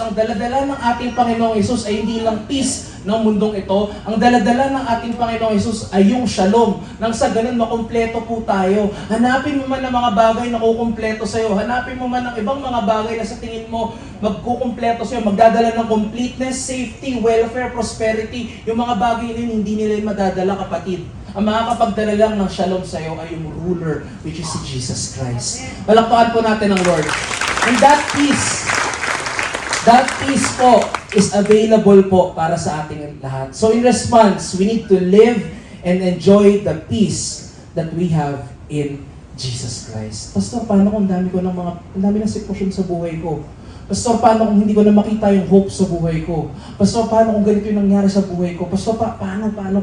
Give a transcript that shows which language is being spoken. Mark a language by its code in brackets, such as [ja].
[tl] Ang daladala ng ating Panginoong Hesus ay hindi lang peace ng mundong ito. Ang daladala ng ating Panginoong Hesus ay yung shalom. Nang sa ganun, makumpleto po tayo. Hanapin mo man ng mga bagay na kukumpleto sa'yo. Hanapin mo man ng ibang mga bagay na sa tingin mo magkukumpleto sa'yo. Magdadala ng completeness, safety, welfare, prosperity. Yung mga bagay na hindi nila madadala, kapatid. Ang makakapagdala lang ng shalom sa'yo ay yung ruler, which is si Jesus Christ. Palakpakan po natin ang Lord. [en] And that peace po is available po [tl] para sa ating lahat. [en] So in response, we need to live and enjoy the peace that we have in Jesus Christ. [tl] Pastor, paano kung dami ng sitwasyon sa buhay ko? Pastor, paano kung hindi ko na makita yung hope sa buhay ko? Pastor, paano kung ganito yung nangyari sa buhay ko? Pastor, paano?